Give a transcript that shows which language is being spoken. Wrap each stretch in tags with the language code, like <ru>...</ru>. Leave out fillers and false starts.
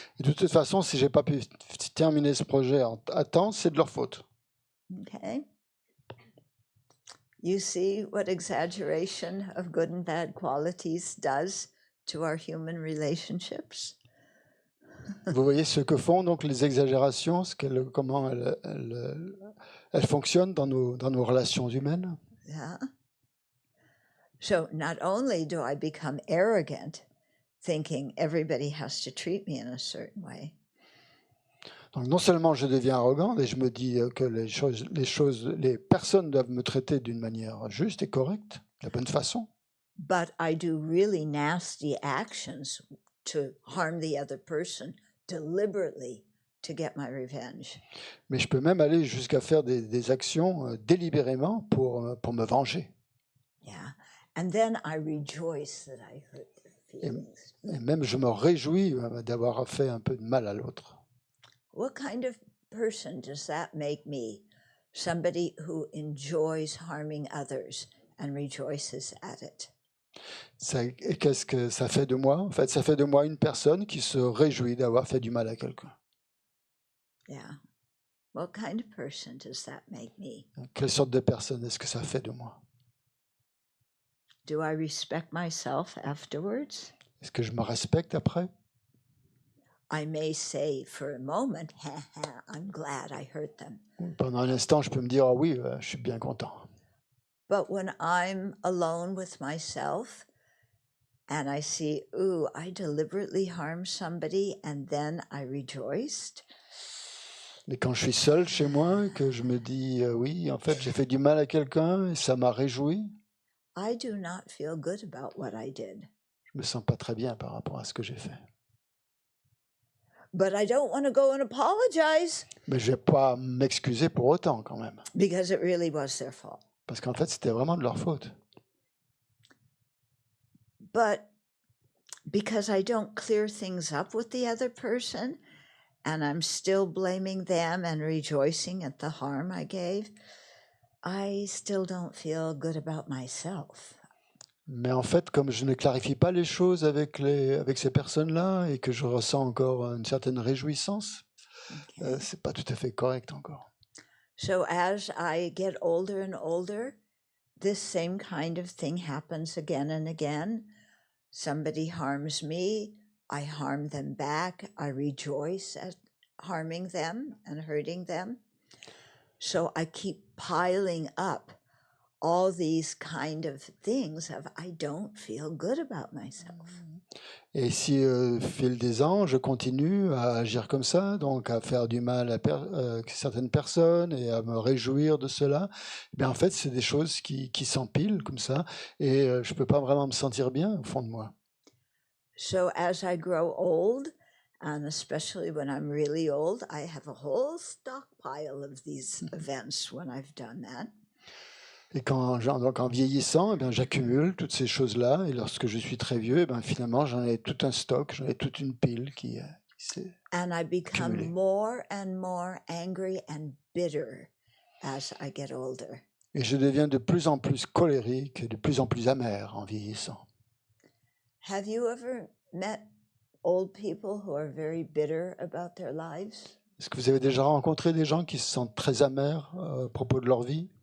<fr>Et de toute façon, si je n'ai pas pu terminer ce projet à temps, c'est de leur faute.</fr> <en>Okay. You see what exaggeration of good and bad qualities does to our human relationships?</en> <fr>Vous voyez ce que font donc les exagérations, comment elles fonctionnent dans nos relations humaines?</fr> <en>Yeah. So not only do I become arrogant, thinking everybody has to treat me in a certain way,</en> <fr>Donc non seulement je deviens arrogant et je me dis que les personnes doivent me traiter d'une manière juste et correcte, de la bonne façon,</fr> <en>but I do really nasty actions to harm the other person deliberately to get my revenge.</en> <fr>mais je peux même aller jusqu'à faire des actions délibérément pour me venger.</fr> <en>Yeah. And then I rejoice that I hurt their feelings.</en> <fr>Et même je me réjouis d'avoir fait un peu de mal à l'autre.</fr> <en>What kind of person does that make me? somebody who enjoys harming others and rejoices at it.</en> <fr>Et qu'est-ce que ça fait de moi? En fait, ça fait de moi une personne qui se réjouit d'avoir fait du mal à quelqu'un.</fr> <en>Yeah. What kind of person does that make me?</en> <fr>Quelle sorte de personne est-ce que ça fait de moi?</fr> <en>Do I respect myself afterwards?</en> <fr>Est-ce que je me respecte après?</fr> <en>I may say for a moment, I'm glad I hurt them.</en> <fr>Pendant un instant, je peux me dire, ah oui, je suis bien content.</fr> <en>But when I'm alone with myself and I see, ooh, I deliberately harmed somebody and then I rejoiced.</en> <fr>Mais quand je suis seul chez moi, que je me dis, oui, en fait, j'ai fait du mal à quelqu'un et ça m'a réjoui,</fr> <en>I do not feel good about what I did.</en> <fr>je me sens pas très bien par rapport à ce que j'ai fait.</fr> <en>But I don't want to go and apologize</en> <fr>Mais je vais pas m'excuser pour autant quand même,</fr> <en>because it really was their fault.</en> <fr>parce qu'en fait, c'était vraiment de leur faute.</fr> <en>But because I don't clear things up with the other person and I'm still blaming them and rejoicing at the harm I gave, I still don't feel good about myself.</en> <fr>Mais en fait, comme je ne clarifie pas les choses avec ces personnes-là et que je ressens encore une certaine réjouissance,</fr> <en>Okay.</en> <fr>c'est pas tout à fait correct encore.</fr> <en>So as I get older and older, this same kind of thing happens again and again. Somebody harms me, I harm them back, I rejoice at harming them and hurting them. So I keep piling up all these kind of things of I don't feel good about myself.</en> <fr>Et si au fil des ans, je continue à agir comme ça, donc à faire du mal à certaines personnes et à me réjouir de cela, eh bien en fait, c'est des choses qui s'empilent comme ça, et je peux pas vraiment me sentir bien au fond de moi.</fr> <en>So as I grow old, and especially when I'm really old, I have a whole stockpile of these events when I've done that.</en> <fr>Et donc en vieillissant, eh bien, j'accumule toutes ces choses-là, et lorsque je suis très vieux, eh bien, finalement, j'en ai tout un stock, j'en ai toute une pile qui s'est</fr> <en>And I become</en> <fr>accumulée.</fr> <en>more and more angry and bitter as I get older.</en> <fr>Et je deviens de plus en plus colérique et de plus en plus amer en vieillissant.</fr> <en>Have you ever met old people who are very bitter about their lives?</en> <fr>Est-ce que vous avez déjà rencontré des gens qui se sentent très amers à propos de leur vie?</fr>